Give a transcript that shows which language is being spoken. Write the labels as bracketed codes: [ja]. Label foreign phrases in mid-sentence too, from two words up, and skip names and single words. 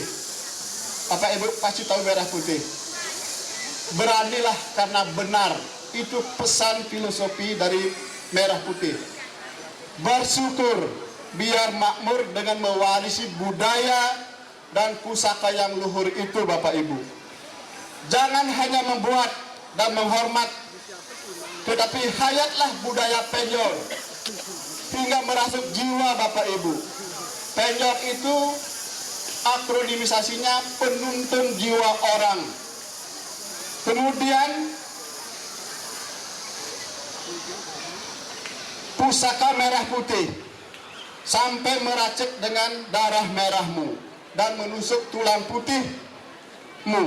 [id] Bapak Ibu pasti tahu merah putih. Beranilah karena benar, itu pesan filosofi dari merah putih. Bersyukur biar makmur dengan mewarisi budaya dan pusaka yang luhur itu Bapak Ibu. Jangan hanya membuat dan menghormat, tetapi hayatlah budaya Penyor hingga merasuk jiwa Bapak Ibu. Penyor itu akronimisasinya penuntun jiwa orang. Kemudian pusaka merah putih sampai meracik dengan darah merahmu dan menusuk tulang putihmu.